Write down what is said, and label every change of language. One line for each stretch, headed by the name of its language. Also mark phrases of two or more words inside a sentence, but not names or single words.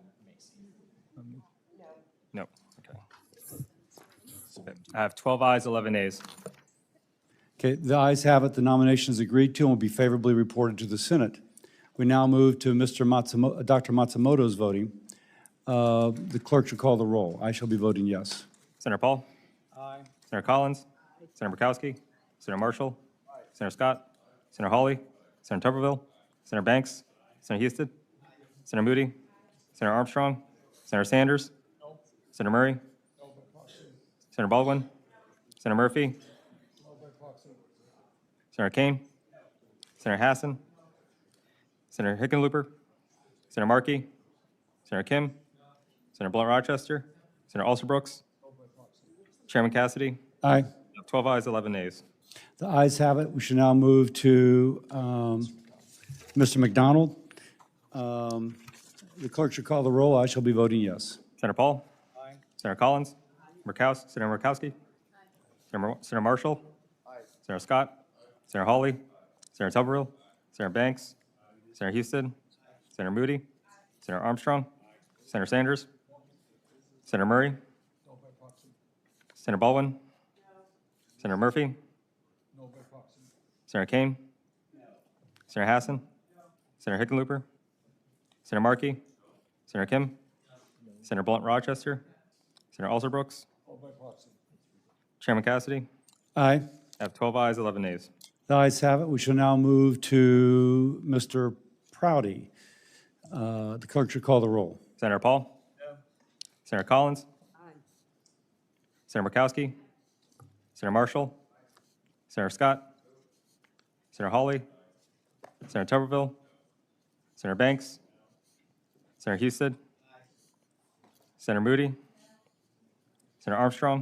English: no, okay. I have 12 ayes, 11 nays. Okay, the ayes have it. The nomination is agreed to and will be favorably reported to the Senate. We now move to Dr. Matsumoto's voting. The clerk should call the roll. I shall be voting yes. Senator Paul? Aye. Senator Collins? Senator Murkowski? Senator Marshall? Senator Scott? Senator Hawley? Senator Tuberville? Senator Banks? Senator Houston? Senator Moody? Senator Armstrong? Senator Sanders? Senator Murray? Senator Baldwin? Senator Murphy? Senator Kane? Senator Hassan? Senator Hickenlooper? Senator Markey? Senator Kim? Senator Blunt Rochester? Senator Alsobrooks? Chairman Cassidy? Aye. 12 ayes, 11 nays. The ayes have it. We should now move to Mr. McDonald. The clerk should call the roll. I shall be voting yes. Senator Paul? Aye. Senator Collins? Senator Murkowski? Senator Marshall? Aye. Senator Scott? Senator Hawley? Senator Tuberville? Senator Banks? Senator Houston? Senator Moody? Senator Armstrong? Senator Sanders? Senator Murray? Senator Baldwin? Senator Murphy? Senator Kane? Senator Hassan? Senator Hickenlooper? Senator Markey? Senator Kim? Senator Blunt Rochester? Senator Alsobrooks? Chairman Cassidy? Aye. I have 12 ayes, 11 nays. The ayes have it. We shall now move to Mr. Prouty. The clerk should call the roll. Senator Paul? Senator Collins? Senator Murkowski? Senator Marshall? Senator Scott? Senator Hawley? Senator Tuberville? Senator Banks? Senator Houston? Senator Moody? Senator Armstrong?